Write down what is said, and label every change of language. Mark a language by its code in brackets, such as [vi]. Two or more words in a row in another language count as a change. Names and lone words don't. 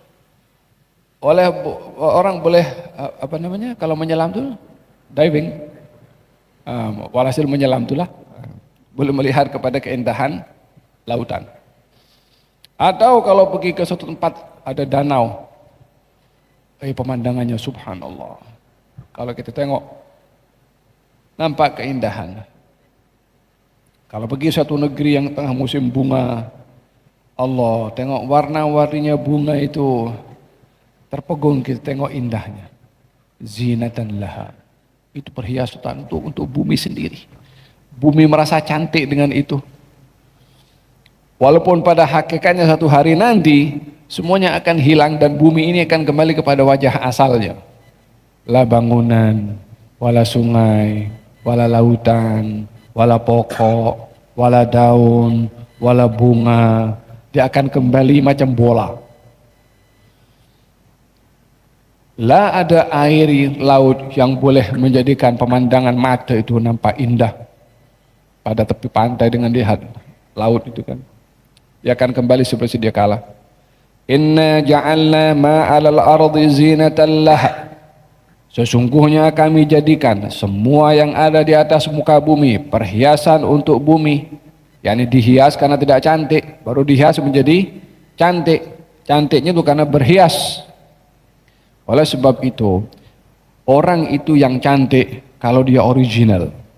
[ms] Orang boleh kalau menyelam tuh diving, walhasil menyelam itulah boleh melihat kepada keindahan lautan. Atau kalau pergi ke suatu tempat ada danau, pemandangannya subhanallah. Kalau kita tengok nampak keindahan. Kalau pergi suatu negeri yang tengah musim bunga, Allah, tengok warna-warninya bunga itu, terpegun kita tengok indahnya. [ar] زينة لها, [ms] itu perhiasan untuk bumi sendiri. Bumi merasa cantik dengan itu. Walaupun pada hakikatnya satu hari nanti semuanya akan hilang dan bumi ini akan kembali kepada wajah asalnya. La bangunan, wala sungai, wala lautan, wala pokok, wala daun, wala bunga. Dia akan kembali macam bola. La ada air laut yang boleh menjadikan pemandangan mata itu nampak indah pada tepi pantai dengan lihat laut itu kan. Dia akan kembali seperti dia kala. [ar] إنا جعلنا ما على الأرض زينة لها. [ms] Sesungguhnya kami jadikan semua yang ada di atas muka bumi perhiasan untuk bumi, yakni dihias karena tidak cantik, baru dihias menjadi cantik. Cantiknya itu karena berhias. Oleh sebab itu, orang itu yang cantik kalau dia original.